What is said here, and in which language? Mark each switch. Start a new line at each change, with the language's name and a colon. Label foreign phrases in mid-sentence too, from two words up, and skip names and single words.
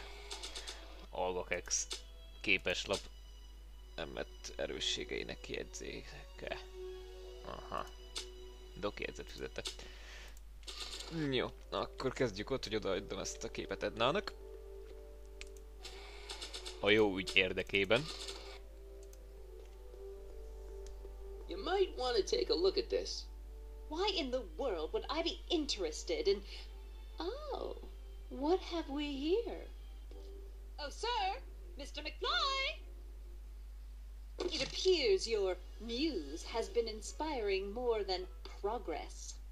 Hungarian: Algakex képeslap emett erősségeinek kijegyzéke. Aha. Doki jegyzet füzete. Jó, akkor kezdjük ott, hogy odaadom ezt a képet Ednának. A jó ügy érdekében.
English: You might want to take a look at this. Why in the world would I be interested in... Oh, what have we here? Oh, sir! Mr. McFly! It appears your muse has been inspiring more than progress.